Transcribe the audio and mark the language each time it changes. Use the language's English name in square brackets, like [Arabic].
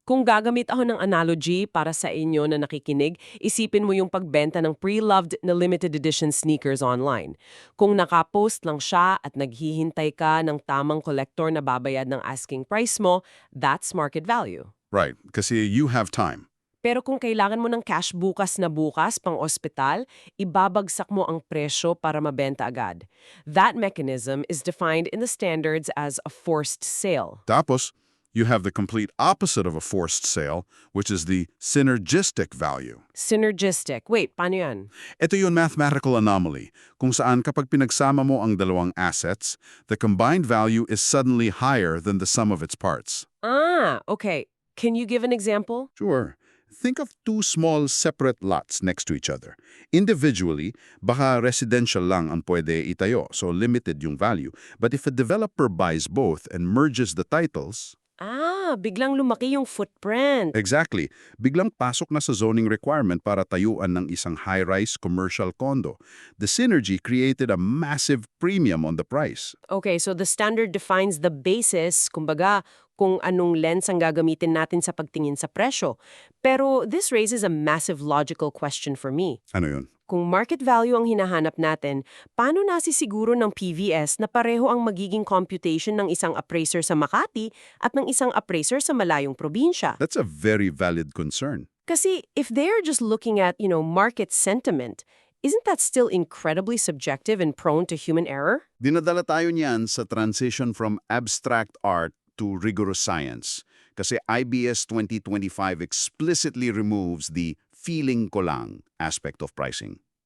[Filipino] Kung gagamit ako ng analogy para sa inyo na nakikinig, isipin mo yung pagbenta ng pre-loved na limited edition sneakers online. Kung nakapost lang siya at naghihintay ka ng tamang collector na babayad ng asking price mo, [English] that's market value. Right, kasi you have time. [Filipino] Pero kung kailangan mo ng cash bukas na bukas pang ospital, ibabagsak mo ang presyo para mabenta agad. [English] That mechanism is defined in the standards as a forced sale. [Filipino] Tapos, [English] you have the complete opposite of a forced sale, which is the synergistic value. [Filipino] Synergistic. Wait, paano yan? Ito yung mathematical anomaly, kung saan kapag pinagsama mo ang dalawang assets, [English] the combined value is suddenly higher than the sum of its parts. Ah, okay. Can you give an example? Sure. Think of two small separate lots next to each other. [Filipino] Individually, baka residential lang ang pwede itayo, [English] so limited yung value. But if a developer buys both and merges the titles... [Filipino] Biglang lumaki yung footprint. Exactly. Biglang pasok na sa zoning requirement para tayuan ng isang high-rise commercial condo. [English] The synergy created a massive premium on the price. Okay, so the standard defines the basis, kumbaga, [Filipino] kung anong lens ang gagamitin natin sa pagtingin sa presyo. [English] Pero this raises a massive logical question for me. [Filipino] Ano yun? Kung market value ang hinahanap natin, paano nasisiguro ng PVS na pareho ang magiging computation ng isang appraiser sa Makati at ng isang appraiser sa malayong probinsya? [English] That's a very valid concern. Kasi if they're just looking at, market sentiment, isn't that still incredibly subjective and prone to human error? [Filipino] Dinadala tayo niyan sa [English] transition from abstract art to rigorous science. Kasi IBS 2025 explicitly removes the feeling [Filipino] ko lang [English] aspect of pricing.